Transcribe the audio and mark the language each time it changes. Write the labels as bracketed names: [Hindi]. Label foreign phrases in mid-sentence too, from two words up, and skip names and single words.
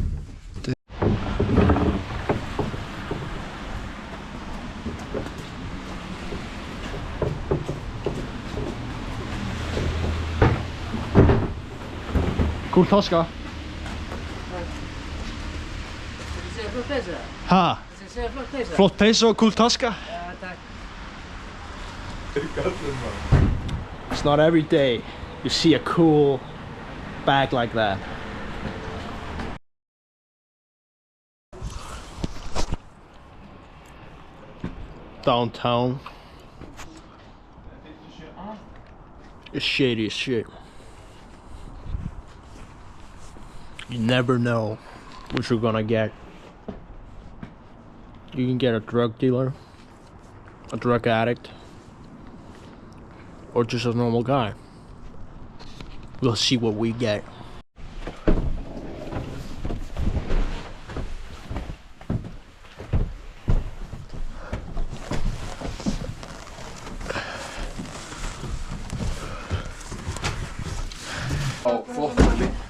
[Icelandic] Cool taska. Þú segir flott peysa? Ha? Þú segir flott peysa? Flott peysa og cool taska. Já, takk. [English] It's not every day you see a cool bag like that. Downtown. It's shady as shit. You never know what you're gonna get. You can get a drug dealer, a drug addict, or just a normal guy. We'll see what we get. [Icelandic] Á, flott Nelly.